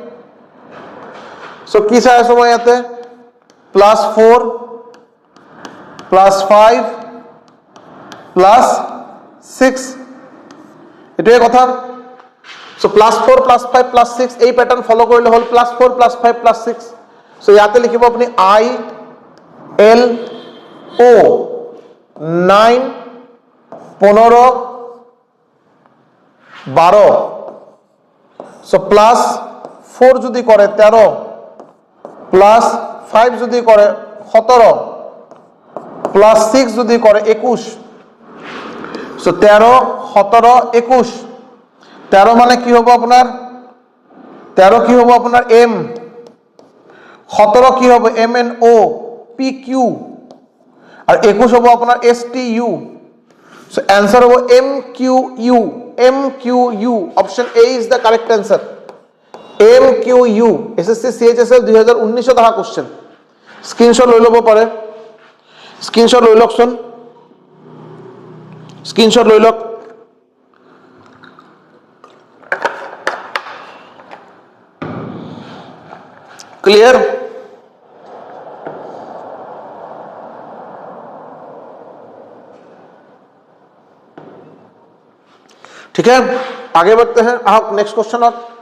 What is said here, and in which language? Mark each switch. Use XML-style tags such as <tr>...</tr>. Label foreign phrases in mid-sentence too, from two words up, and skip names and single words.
<as>সো কি চাই আছো মই ইয়াতে প্লাস 4 প্লাস 5 প্লাস 6 এটাই কথা সো প্লাস 4 প্লাস 5 প্লাস 6 এই প্যাটার্ন ফলো করলে হল প্লাস 4 প্লাস 5 প্লাস 6 সো ইয়াতে লিখিব আপনি আই এল ও 9 15 12 সো প্লাস 4 যদি করে 13 প্লাস 5 যদি করে 17 প্লাস 6 যদি করে 21 সো 13 17 21 13 মানে কি হবে আপনার 13 কি হবে আপনার এম 17 কি হবে এম এন ও পি কিউ আর 21 হবে আপনার এস টি ইউ সো অ্যান্সার হবে এম কিউ ইউ MQU</as> <en>option A is the correct answer</en> <as>MQU SSC CHSL 2019 দেখা কোশ্চেন স্ক্রিনশট লৈ লব পারে স্ক্রিনশট লৈ লকছন স্ক্রিনশট লৈ লক</as> <hi>क्लियर ठीक है आगे बढ़ते हैं आप</hi> <en>next question</en> <hi>और</hi>